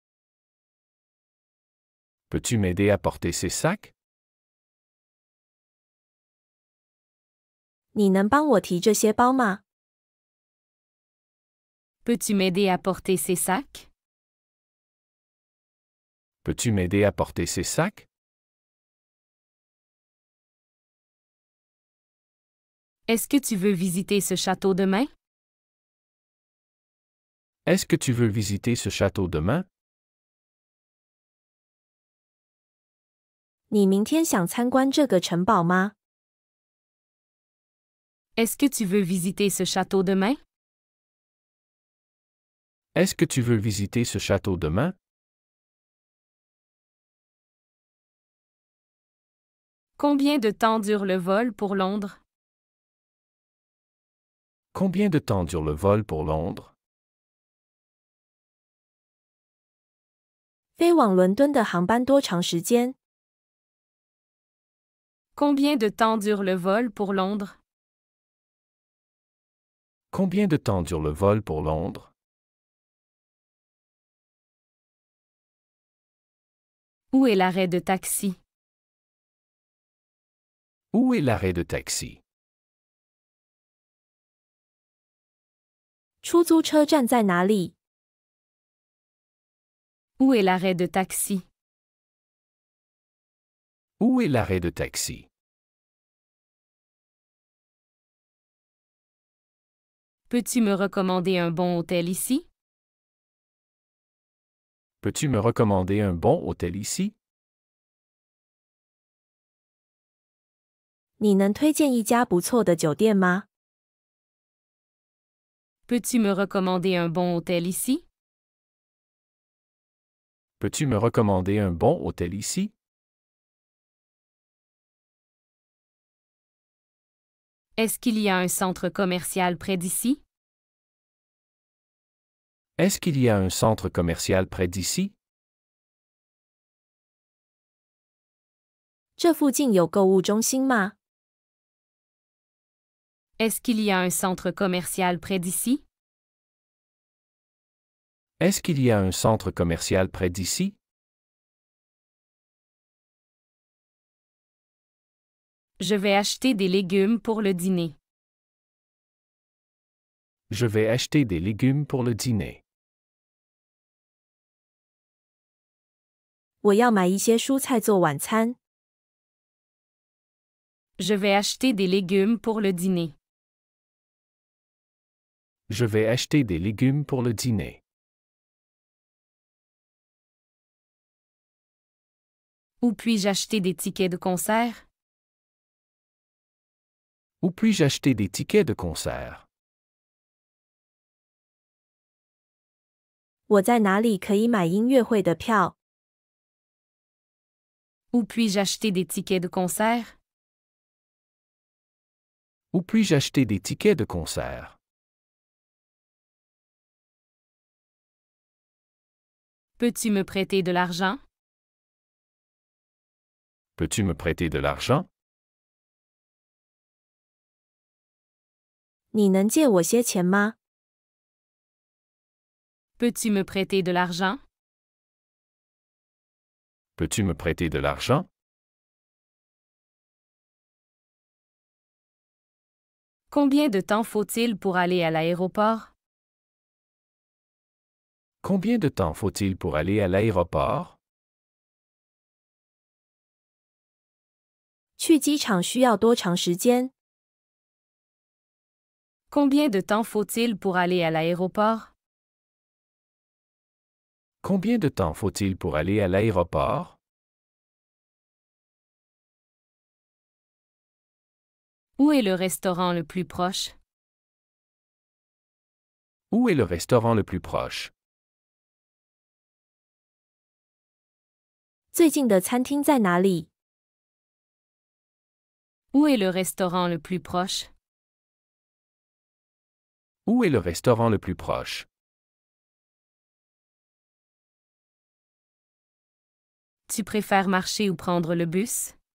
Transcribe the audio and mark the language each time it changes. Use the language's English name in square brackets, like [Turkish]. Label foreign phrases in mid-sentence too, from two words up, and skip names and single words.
[French] Peux-tu m'aider à porter ces sacs? [Chinese] 你能帮我提这些包吗？ [French] Peux-tu m'aider à porter ces sacs? Peux-tu m'aider à porter ces sacs? Est-ce que tu veux visiter ce château demain? Est-ce que tu veux visiter ce château demain? [Chinese] 你明天想参观这个城堡吗？ [French] Est-ce que tu veux visiter ce château demain? Est-ce que tu veux visiter ce château demain? Combien de temps dure le vol pour Londres? Combien de temps dure le vol pour Londres? [Chinese] 飞往伦敦的航班多长时间？ [French] Combien de temps dure le vol pour Londres? Combien de temps dure le vol pour Londres? Où est l'arrêt de taxi? Où est l'arrêt de taxi? [Chinese] 出租车站在哪里？ [French] Où est l'arrêt de taxi? Où est l'arrêt de taxi? Peux-tu me recommander un bon hôtel ici? Peux-tu me recommander un bon hôtel ici? [Chinese] 你能推荐一家不错的酒店吗？ [French] Peux-tu me recommander un bon hôtel ici? Peux-tu me recommander un bon hôtel ici? Est-ce qu'il y a un centre commercial près d'ici? Est-ce qu'il y a un centre commercial près d'ici? [Chinese] 这附近有购物中心吗？ [French] Est-ce qu'il y a un centre commercial près d'ici? Est-ce qu'il y a un centre commercial près d'ici? Je vais acheter des légumes pour le dîner. Je vais acheter des légumes pour le dîner. [Chinese] 我要买一些蔬菜做晚餐。 [French] Je vais acheter des légumes pour le dîner. Je vais acheter des légumes pour le dîner. Où puis-je acheter des tickets de concert? Où puis-je acheter des tickets de concert? [Chinese] 我在哪里可以买音乐会的票？ [French] Où puis-je acheter des tickets de concert? Où puis-je acheter des tickets de concert? Peux-tu me prêter de l'argent? Peux-tu me prêter de l'argent? [Chinese] 你能借我些钱吗？ [French] Peux-tu me prêter de l'argent? Peux-tu me prêter de l'argent? Combien de temps faut-il pour aller à l'aéroport? Combien de temps faut-il pour aller à l'aéroport? [Chinese] 去机场需要多长时间？ [French] Combien de temps faut-il pour aller à l'aéroport? Combien de temps faut-il pour aller à l'aéroport? Où est le restaurant le plus proche? Où est le restaurant le plus proche? [Chinese] 最近的餐厅在哪里？ [French] Où est le restaurant le plus proche? Où est le restaurant le plus proche? Tu préfères marcher ou prendre le bus?